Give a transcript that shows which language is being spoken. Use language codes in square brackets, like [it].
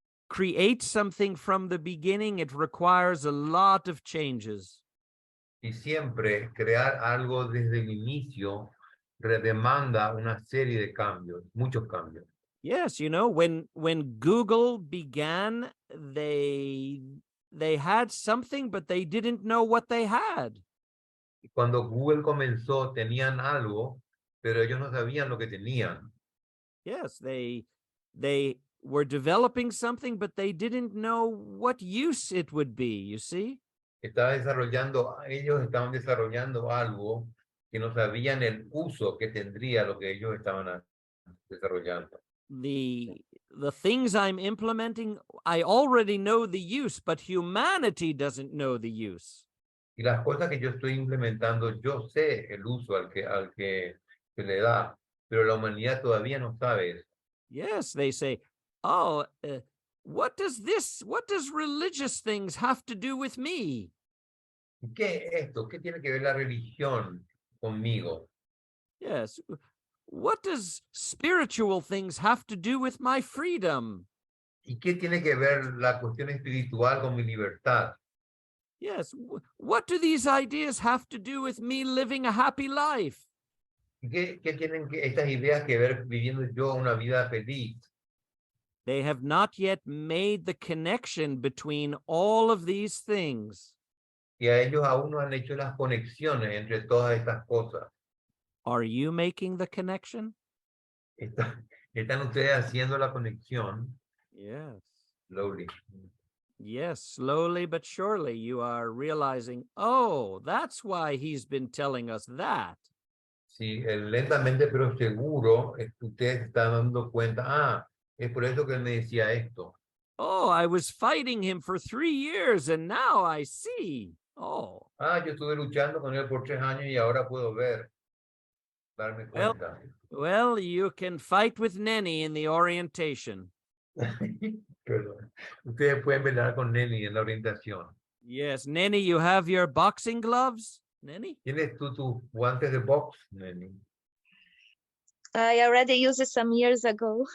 [en] create something from the beginning, it requires a lot of changes. [es] Y siempre crear algo desde el inicio demanda una serie de cambios, muchos cambios. [en] Yes, you know, when Google began, they had something, but they didn't know what they had. [es] Y cuando Google comenzó, tenían algo, pero ellos no sabían lo que tenían. [en] Yes, they were developing something, but they didn't know what use it would be, you see? [es] Ellos estaban desarrollando algo que no sabían el uso que tendría lo que ellos estaban desarrollando. [en] The things I'm implementing, I already know the use, but humanity doesn't know the use. [es] Y las cosas que yo estoy implementando, yo sé el uso al que se le da, pero la humanidad todavía no sabe eso. [en] Yes, they say, oh, what does religious things have to do with me? [es] ¿Qué es esto? ¿Qué tiene que ver la religión conmigo? [en] Yes. What does spiritual things have to do with my freedom? [es] ¿Y qué tiene que ver la cuestión espiritual con mi libertad? [en] Yes. What do these ideas have to do with me living a happy life? [es] ¿Qué tienen estas ideas que ver viviendo yo una vida feliz? [en] They have not yet made the connection between all of these things. [es] Y a ellos aún no han hecho las conexiones entre todas estas cosas. [en] Are you making the connection? [es] ¿Están ustedes haciendo la conexión? [en] Yes. Slowly. Yes, slowly but surely you are realizing, oh, that's why he's been telling us that. [es] Sí, lentamente pero seguro, ustedes están dando cuenta, es por eso que él me decía esto. [en] Oh, I was fighting him for 3 years and now I see. Oh. [es] Yo estuve luchando con él por 3 años y ahora puedo darme cuenta. [en] Well, you can fight with Nenny in the orientation. [es] Perdón. Ustedes pueden pelear con Nelly en la orientación. [en] Yes, Nenny, you have your boxing gloves, Nenny? [es] ¿Tienes tú tus guantes de box, Nelly? [en] I already used it some years ago.